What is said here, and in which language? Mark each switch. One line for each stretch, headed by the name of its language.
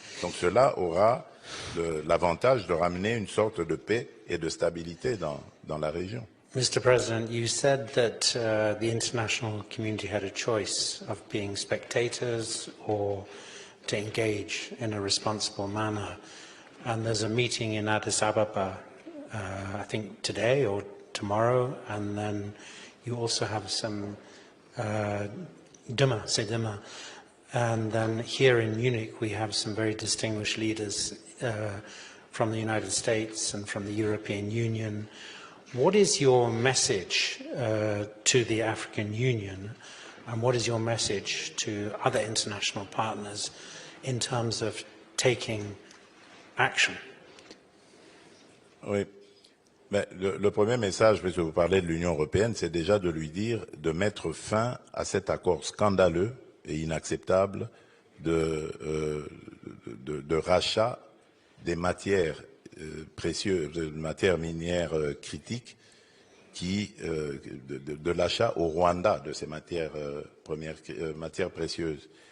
French: Donc cela aura l'avantage de ramener une sorte de paix et de stabilité dans la région.
English: Mr. President, you said that the international community had a choice of being spectators or to engage in a responsible manner. And there's a meeting in Addis Ababa, I think today or tomorrow, and then you also have some demain. And then here in Munich, we have some very distinguished leaders from the United States and from the European Union. What is your message to the African Union, and what is your message to other international partners in terms of taking action?
French: Oui. Mais le premier message, puisque vous parlez de l'Union européenne, c'est déjà de lui dire de mettre fin à cet accord scandaleux et inacceptable de rachat des matières précieuses, des matières minières critiques, de l'achat au Rwanda de ces matières matières précieuses.